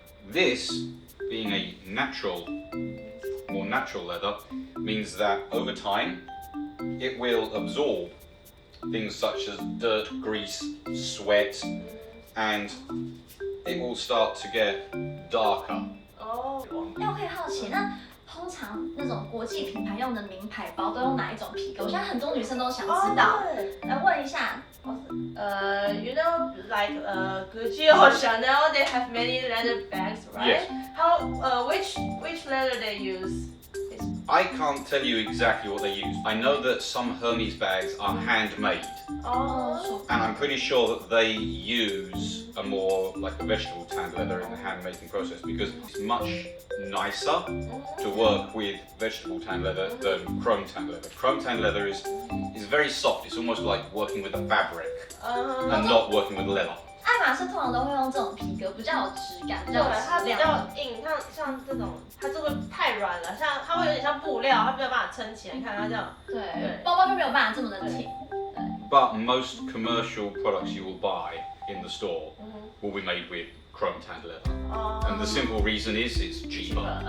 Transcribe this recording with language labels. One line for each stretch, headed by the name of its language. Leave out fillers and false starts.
English: This, being a more natural leather, means that over time it will absorb things such as dirt, grease, sweat, and it will start to get darker.
Chinese: 那我可以好奇，那通常那种国际品牌用的名牌包都用哪一种皮革？我相信很多女生都想知道。来问一下。
English: You know, like Gucci or Chanel, they have many leather bags, right? Yes. How which leather they use? I can't tell you exactly what they use. I know that some Hermes bags are handmade. And I'm pretty sure that they use a more like a vegetable tanned leather in the hand making process because it's much nicer to work with vegetable tanned leather than chrome tanned leather. Chrome tanned leather is very soft. It's almost like working with a fabric and not working with leather.
Chinese: 爱马仕通常都会用这种皮革，比较有质感，比较有它比质量。较硬，像这种，它就会太软了，像它会有点像布料，它没有办法撑起来。你看它这样，对，包包就没有办法这么的挺。
English: But most commercial products you will buy in the store will be made with chrome tanned leather. And the simple reason is it's cheaper.